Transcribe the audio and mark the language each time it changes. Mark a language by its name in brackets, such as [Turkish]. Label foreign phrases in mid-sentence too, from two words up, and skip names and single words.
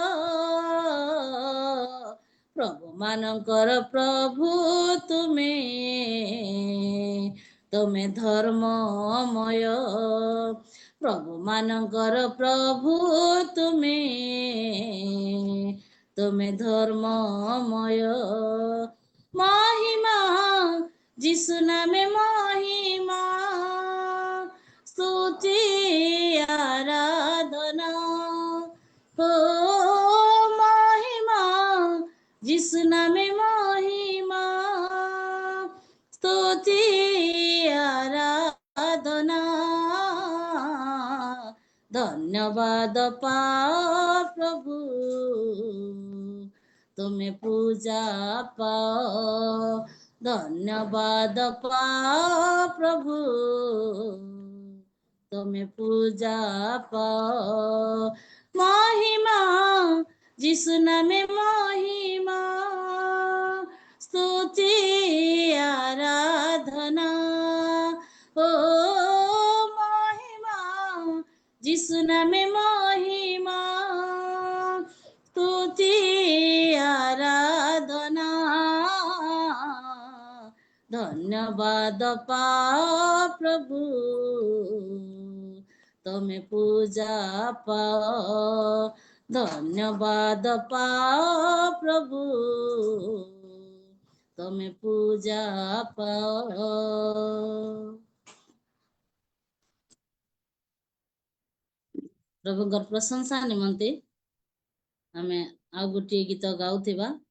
[Odia] ପ୍ରଭୁ ମାନଙ୍କର ପ୍ରଭୁ ତୁମେ, ତୁମେ ଧର୍ମମୟ। ପ୍ରଭୁ ମାନଙ୍କର ପ୍ରଭୁ ତୁମେ, ତୁମେ ଧର୍ମମୟ। [Bangla] মহিমা যিশু নামে মহিমা, স্তুতি আরাধনা। ও মহিমা যিশু নামে মহিমা, স্তুতি আরাধনা। ধন্যবাদ পাও প্রভু, তুমি পূজা পাও। ধন্যবাদ পাও প্রভু, [Odia] ତମେ ପୂଜା ପାଅ। ମହିମା ଯୀଶୁ ନାମେ ମହିମା, ସ୍ତୁତି ଆରାଧନା। [Bangla] ଓ মহিমা যীশু নামে মহিমা, স্তুতি আরাধনা। ধন্যবাদ পাও প্রভু, [Odia] ତମେ ପୂଜା ପାଅ। ଧନ୍ୟବାଦ ପାଅ ପ୍ରଭୁ, ତମେ ପୂଜା ପାଅ। ପ୍ରଭୁଙ୍କର ପ୍ରଶଂସା ନିମନ୍ତେ ଆମେ ଆଉ ଗୋଟିଏ ଗୀତ ଗାଉଥିବା।